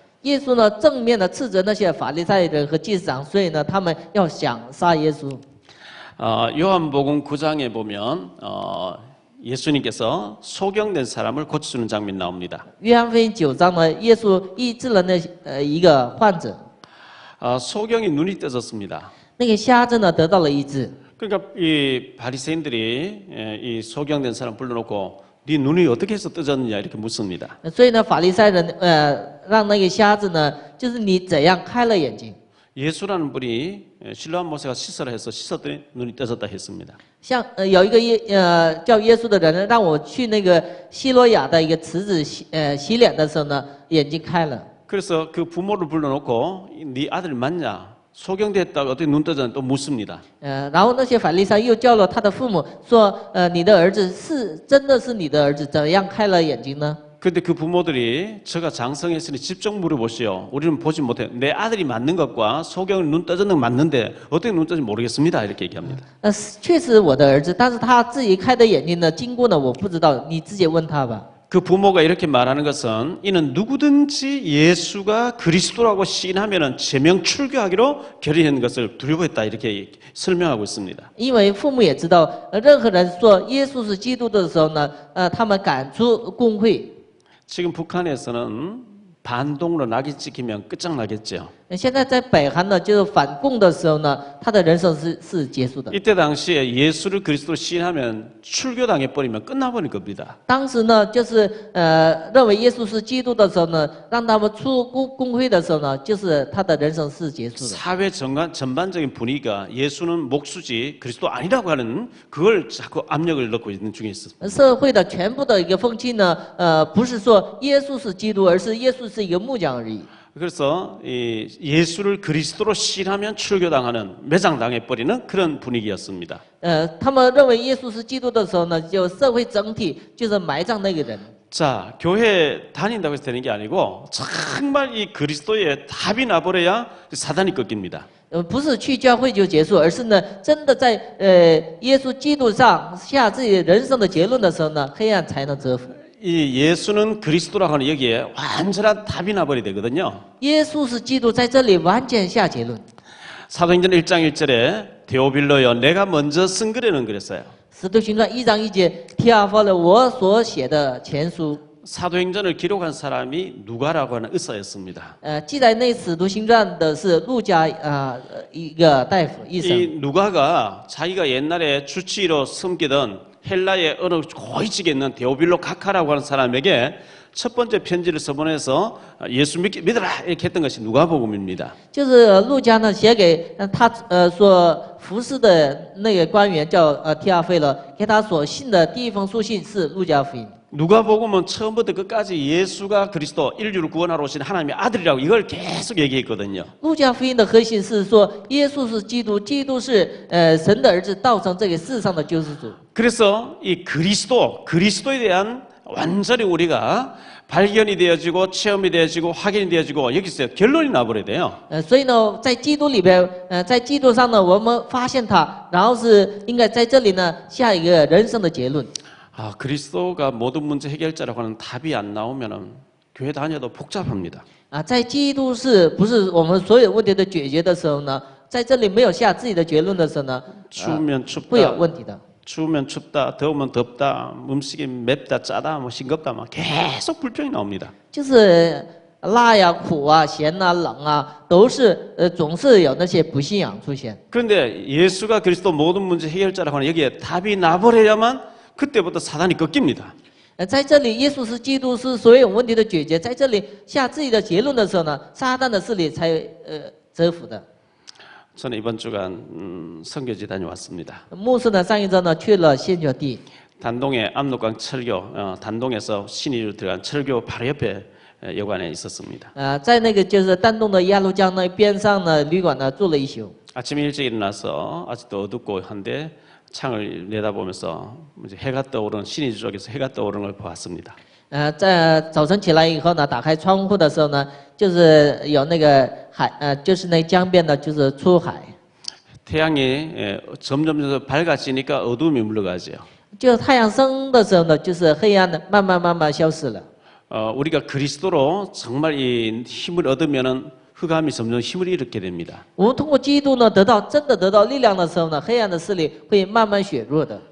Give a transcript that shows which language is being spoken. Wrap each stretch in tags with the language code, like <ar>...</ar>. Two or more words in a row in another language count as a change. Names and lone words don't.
<zh>耶稣呢正面的斥责那些法利赛人和祭司长，所以呢，他们要想杀耶稣。</zh> <ko>요한복음 9장에 보면 예수님께서 소경된 사람을 고쳐주는 장면이 나옵니다.</ko> <zh>约翰福音9章呢，耶稣医治了一个患者，</zh> <ko>소경이 눈이 떠졌습니다.</ko> <zh>那个瞎子呢得到了医治。</zh> <ko>그러니까 이 바리새인들이 이 소경된 사람 불러놓고 네 눈이 어떻게 해서 떠졌느냐 이렇게 묻습니다.</ko> <zh>所以呢，法利赛人让那个瞎子呢，就是你怎样开了眼睛？</zh> <ko>예수라는 분이 실로암 모세가 씻으라 해서 씻었더니 눈이 떠졌다 했습니다.</ko> <zh>像有一个叫耶稣的人，让我去那个希罗亚的一个池子洗脸的时候呢，眼睛开了。</zh> <ko>그래서 그 부모를 불러놓고 네 아들 맞냐? 소경됐다가 어떻게 눈 떠졌냐 또 묻습니다.</ko> <zh>然后那些法利赛又叫了他的父母说，你的儿子真的是你的儿子，怎样开了眼睛呢？</zh> <ko>근데 그 부모들이 저가 장성했으니 직접 물어보시오. 우리는 보지 못해. 내 아들이 맞는 것과 소경을 눈 떠졌는 건 맞는데 어떻게 눈 떠진지 모르겠습니다. 이렇게 얘기합니다.</ko> <zh>确实我的儿子，但是他自己开的眼睛呢，经过呢我不知道，你自己问他吧。</zh> <ko>그 부모가 이렇게 말하는 것은 이는 누구든지 예수가 그리스도라고 시인하면은 제명 출교하기로 결의한 것을 두려워했다 이렇게 설명하고 있습니다.</ko> <zh>因为父母也知道，任何人说耶稣是基督的时候呢，他们赶出公会。</zh> <ko>지금 북한에서는 반동으로 낙이 찍히면 끝장나겠죠.</ko> <zh>现在在北韩呢，就是反共的时候呢，他的人生是结束的。</zh> <ko>이때 당시에 예수를 그리스도로 시인하면 출교당해 버리면 끝나버릴 겁니다.</ko> <zh>当时呢，就是认为耶稣是基督的时候呢，让他们出公会的时候呢，就是他的人生是结束的。</zh> <ko>사회 전반적인 분위기가 예수는 목수지 그리스도 아니라고 하는 그걸 자꾸 압력을 넣고 있는 중에 있습니다.</ko> <zh>社会的全部的一个风气呢，不是说耶稣是基督，而是耶稣是一个木匠而已。</zh> <ko>그래서 이 예수를 그리스도로 시인하면 출교당하는 매장당해 버리는 그런 분위기였습니다.</ko> <zh>他们认为耶稣是基督的时候呢，就社会整体就是埋葬那个人。</zh> <ko>자, 교회 다닌다고 해서 되는 게 아니고 정말 이 그리스도의 답이 나버려야 사단이 꺾입니다.</ko> <zh>不是去教会就结束，而是呢，真的在耶稣基督上下自己人生的结论的时候呢，黑暗才能折服。</zh> <ko>이 예수는 그리스도라고 하는 여기에 완전한 답이 나버려야 되거든요.</ko> <zh>耶稣是基督，在这里完全下结论。</zh> <ko>사도행전 1장 1절에 데오빌로여 내가 먼저 쓴 글에는 그랬어요.</ko> <zh>使徒行传1章1节，提阿弗了我所写的前书。</zh> <ko>사도행전을 기록한 사람이 누가라고 하는 의사였습니다.</ko> <zh>记载那使徒行传的是路加一个大夫医生。</zh> <ko>이 누가가 자기가 옛날에 주치의로 섬기던 헬라의 어느 고위직에 있는 데오빌로 카카라고 하는 사람에게 첫 번째 편지를 써보내서 예수 믿어라 이렇게 했던 것이 누가복음입니다.</ko> <zh>就是路加呢写给他所服侍的那个官员叫提阿非了，给他所信的第一封书信是路加福音。</zh> <ko>누가복음은 처음부터 끝까지 예수가 그리스도 인류를 구원하러 오신 하나님의 아들이라고 이걸 계속 얘기했거든요.</ko> <zh>路加福音的核心是说耶稣是基督，基督是神的儿子，道成这个世上的救世主。</zh> <ko>그래서 이 그리스도에 대한 완전히 우리가 발견이 되어지고 체험이 되어지고 확인이 되어지고 여기서 결론이 나버려야 돼요.</ko> <zh>所以呢，在基督里边，在基督上呢，我们发现他，然后是应该在这里呢下一个人生的结论。</zh> <ko>아, 그리스도가 모든 문제 해결자라고 하는 답이 안 나오면은 교회 다녀도 복잡합니다.</ko> <zh>在基督是不是我们所有问题的解决的时候呢，在这里没有下自己的结论的时候呢，</zh> <ko>추우면</ko> <zh>会有</zh> <ko>춥다,</ko> <zh>问题的。</zh> <ko>추우면 춥다, 더우면 덥다, 음식이 맵다, 짜다, 뭐 싱겁다, 막 계속 불평이 나옵니다.</ko> <zh>就是辣呀、苦啊、咸啊、冷啊，都是总是有那些不信仰出现。</zh> <ko>그런데 예수가 그리스도 모든 문제 해결자라고 하는 여기에 답이 나버려야만 그때부터 사단이 꺾입니다.</ko> <zh>在这里，耶稣是基督，是所有问题的解决。在这里下自己的结论的时候呢，撒旦的势力才折服的。</zh> <ko>저는 이번 주간 선교지 다녀왔습니다.</ko> <zh>牧师呢，上一周呢去了献脚地，</zh> <ko>단동의 압록강 철교, 단동에서 신의로 들어간 철교 바로 옆에 여관에 있었습니다.</ko> <zh>在那个就是丹东的鸭绿江那边上呢，旅馆呢住了一宿。</zh> <ko>아침에 일찍 일어나서 아직도 어둡고 한데 창을 내다보면서 이제 해가 떠오르는 신의 쪽에서 해가 떠오르는 걸 보았습니다.</ko> <zh>在早晨起来以后呢，打开窗户的时候呢，就是有那个海，就是那江边的，就是出海。</zh> <ko>태양이 점점 밝아지니까 어둠이 물러가죠.</ko> <zh>就太阳升的时候呢，就是黑暗的慢慢消失了。</zh> <ko>우리가 그리스도로 정말 이 힘을 얻으면은 흑암이 점점 힘을 잃게 됩니다.</ko> <zh>我们通过基督呢，真的得到力量的时候呢，黑暗的势力会慢慢削弱的。</zh>